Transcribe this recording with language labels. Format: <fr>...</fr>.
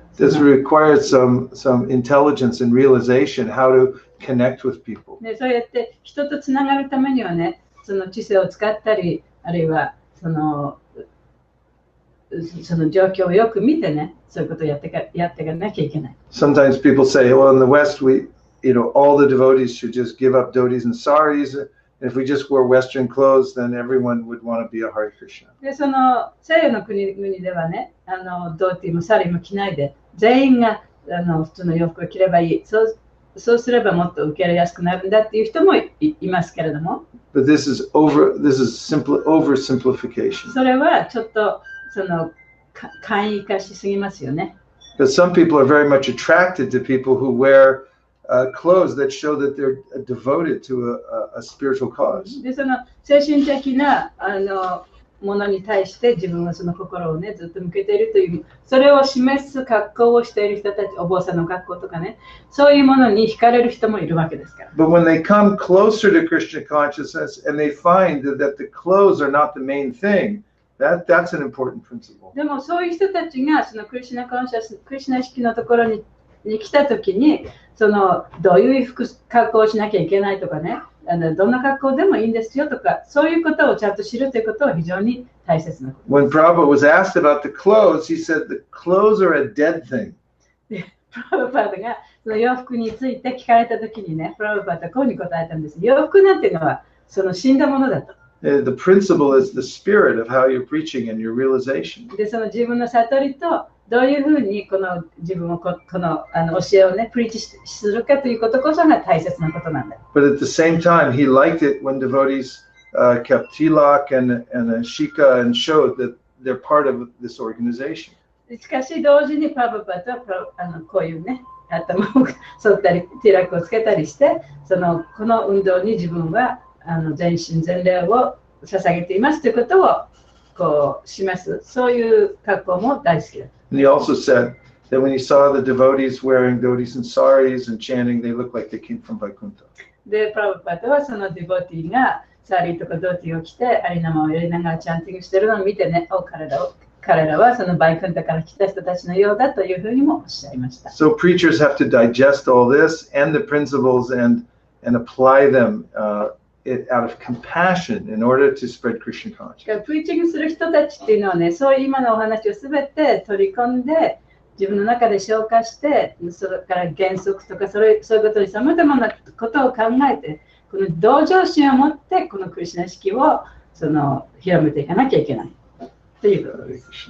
<en>This requires some intelligence and realization how to connect with people.</en> <ja>で、そうやって人とつながるためにはね、その知性を使ったり、あるいはその状況をよく見てね、そういうことをやっていかなきゃいけない。</ja> <en>Sometimes people say, well, in the West, all the devotees should just give up dhotis and saris. And if we just wear Western clothes, then everyone would want to be a Hare Krishna.</en> <ja>で、その西洋の国ではね、ドーティーもサリーも着ないで、全員が普通の洋服を着ればいい。そうそうすればもっと受け入れやすくなるんだっていう人も いますけれども。</ja> <en>But this is oversimplification.</en> <ja>それはちょっとその簡易化しすぎますよね。</ja> <en>Because some people are very much attracted to people who wear clothes that show that they're devoted to a spiritual cause.</en> <ja>で、その精神的なものに対して自分はその心をねずっと向けているという、それを示す格好をしている人たち、お坊さんの格好とかね、そういうものに惹かれる人もいるわけですから。</ja> <en>But when they come closer to Krishna consciousness and they find that the clothes are not the main thing, that's an important principle.</en> <ja>でもそういう人たちがそのクリシュナコンシャス、クリシュナ意識のところに来たときに、そのどういう格好をしなきゃいけないとかね、どんな格好でもいいんですよとか、そういうことをちゃんと知るということは非常に大切なこと。</ja> <en>When Prabhupada was asked about the clothes, he said the clothes are a dead thing.</en> <ja>で、プラブパーダがその洋服について聞かれたときにね、プラブパーダはこういうふうに答えたんです。洋服なんていうのはその死んだものだと。</ja> <en>The principle is the spirit of how you're preaching and your realization.</en> <ja>で、その自分の悟りとどういうふうにこの自分をこの教えをね、プリーチするかということこそが大切なことなんだ。</ja> <en>But at the same time, he liked it when devotees kept tilak and shika and showed that they're part of this organization.</en> <ja>しかし同時にパブパとこういうね、頭を剃ったり、ティラクをつけたりして、この運動に自分は全身全霊を捧げていますということをこう示す、そういう格好も大好きだ。</ja> <en>And he also said that when he saw the devotees wearing dhotis and saris and chanting, they looked like they came from Vaikuntha.</en> <ja>で、プラブパートはそのディボティがサリーとかドティを着て、アリナマをやりながらチャンティングしてるのを見てね、彼らはそのバイクンタから来た人たちのようだというふうにもおっしゃいました。</ja> <en>So preachers have to digest all this and the principles and apply them out of compassion in order to spread Krishna consciousness.</en> <ja>プリーチングする人たちっていうのはね、そういう今のお話をすべて取り込んで、自分の中で消化して、それから原則とかそういうことにさまざまなことを考えて、この同情心を持ってこのクリシュナ式を広めていかなきゃいけないということです。</ja>